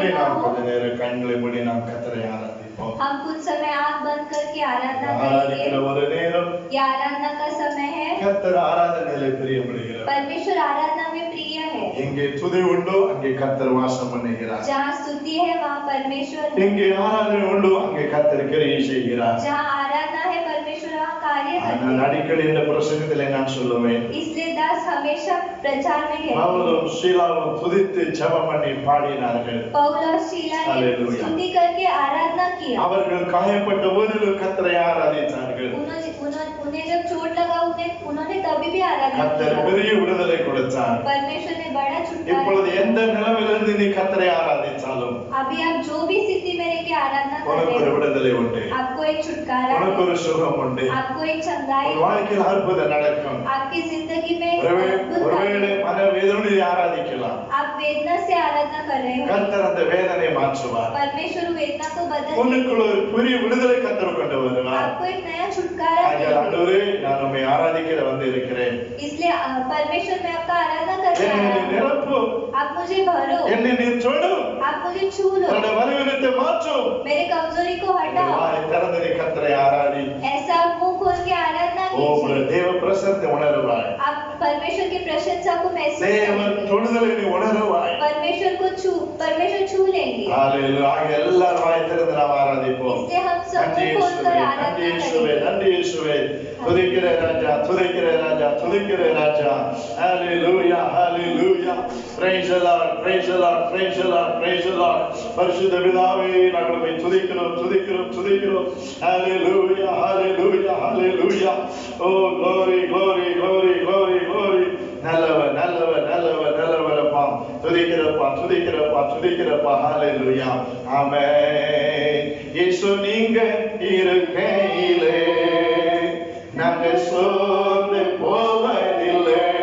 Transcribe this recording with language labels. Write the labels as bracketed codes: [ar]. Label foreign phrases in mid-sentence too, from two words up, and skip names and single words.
[ta] கொஞ்ச நேரம் கண்களை மூடி நாம் கர்த்தரை ஆராதிப்போம். [hi] हम कुछ समय आंख बंद करके आराधना [ta] ஆராதிக்கிற [hi] करेंगे। [ta] ஒரு நேரம் [hi] ये आराधना का समय है। [ta] கர்த்தர் ஆராதனையிலே பிரியப்படுகிறார். [hi] परमेश्वर आराधना में प्रिय है। [ta] எங்கே துதி உண்டோ அங்கே கர்த்தர் வாசம் பண்ணுகிறார். [hi] जहाँ स्तुति है वहाँ परमेश्वर है। [ta] எங்கே ஆராதனை உண்டோ அங்கே கர்த்தர் கிரியை செய்கிறார். [hi] जहाँ आराधना है परमेश्वर वहाँ कार्य करते [ta] நான் [hi] हैं। [ta] அடிக்கடி இந்த பிரசங்கத்திலே நான் சொல்லுவேன், [hi] इसलिए दास हमेशा प्रचार में कहते हैं। [ta] பவுலும் சீலாவும் துதித்து ஜெபம் பண்ணி பாடினார்கள். [hi] पौल और शीला ने हालेलुया। स्तुति करके आराधना किया। [ta] அவர்கள் காயப்பட்ட போதிலும் கர்த்தரை ஆராதித்தார்கள். [hi] उन्हें जब चोट लगा उन्होंने तभी भी आराधना [ta] கர்த்தர் [hi] किया। [ta] பெரிய விடுதலை கொடுத்தார். [hi] परमेश्वर ने बड़ा छुटकारा [ta] இப்பொழுது [hi] दिया। [ta] எந்த நிலைமையிலிருந்து நீ கர்த்தரை ஆராதித்தாலும் [hi] अभी आप जो भी स्थिति में रह के आराधना कर [ta] உனக்கு [hi] रहे [ta] ஒரு [hi] हो, [ta] விடுதலை உண்டு, [hi] आपको एक छुटकारा [ta] உனக்கு [hi] है, [ta] ஒரு சுகம் உண்டு, [hi] आपको एक चंगाई [ta] உன் வாழ்க்கையில் அற்புதம் நடக்கும். [hi] आपकी जिंदगी में एक [ta] ஒருவேளை [hi] अद्भुत कार्य है। [ta] மனவேதனை ஆராதிக்கலாம். [hi] आप वेदना से आराधना कर रहे हो, [ta] கர்த்தர் அந்த வேதனை மாற்றுவார். [hi] परमेश्वर वेदना को बदल [ta] உனக்குள்ள ஒரு பெரிய விடுதலை கர்த்தர் கொண்டு வருவார். [hi] आपको एक नया छुटकारा [ta] ஆகையால் [hi] देंगे। [ta] ஆண்டவரே, நான் உம்மை ஆராதிக்கிற வந்து இருக்கிறேன். [hi] इसलिए परमेश्वर मैं आपका आराधना करने [ta] என்னை [hi] आया [ta] நீ [hi] हूं। [ta] நிரப்பும், [hi] आप मुझे भरो, [ta] என்னை நீ தொடும், [hi] आप मुझे छू लो, [ta] என்னுடைய பலவீனத்தை மாற்றும். [hi] मेरे कमजोरी को हटाओ। [ta] வாய் திறந்து நீ கர்த்தரை ஆராதி. [hi] ऐसा मुंह खोल के आराधना [ta] உம்முடைய [hi] कीजिए। [ta] தேவ பிரசன்னத்தை உணருவாய். [hi] आप परमेश्वर की प्रशंसा को महसूस [ta] தேவ [hi] करेंगे। [ta] தொடுதலை நீ உணருவாய். [hi] परमेश्वर छू लेंगे। [ta] ஹalleluya. ஆக எல்லாரும் வாய் திறந்து நாம் ஆராதிப்போம். [hi] इसलिए हम सब [ta] நன்றி [hi] मुंह खोलकर [ta] இயேசுவே, [hi] आराधना [ta] நன்றி இயேசுவே, [hi] करेंगे। [ta] நன்றி இயேசுவே. துதிக்கிற ராஜா, துதிக்கிற ராஜா, துதிக்கிற ராஜா. ஹalleluya, ஹalleluya. [en] Praise the Lord, praise the Lord, praise the Lord, praise the Lord. [ta] பரிசுத்த பிதாவே, நாங்கள் உம்மை துதிக்கிறோம், துதிக்கிறோம், துதிக்கிறோம். ஹalleluya, ஹalleluya, ஹalleluya. [en] Oh glory, glory, glory, glory, glory. [ta] நல்லவர், நல்லவர், நல்லவர், நல்லவரப்பா. துதிக்கிறப்பா, துதிக்கிறப்பா, துதிக்கிறப்பா. ஹalleluya. ஆமென். இயேசு நீங்க இருக்கையிலே நாங்க சோர்ந்து போவதில்லை.